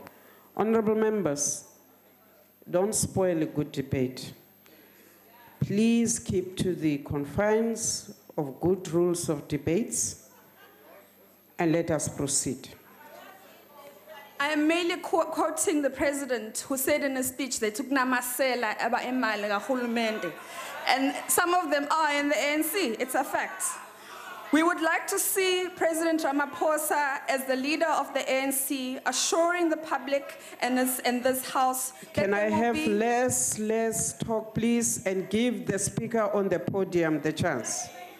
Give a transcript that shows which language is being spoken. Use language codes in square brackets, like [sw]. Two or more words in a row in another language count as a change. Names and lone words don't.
[en] Honourable members, don't spoil a good debate. Please keep to the confines of good rules of debates and let us proceed. I am merely quoting the president who said in his speech they took [zu] namasela aba imali kahulumende, [en] and some of them are in the ANC. It's a fact. We would like to see President Ramaphosa as the leader of the ANC assuring the public and this House that Can I have less talk, please, and give the speaker on the podium the chance?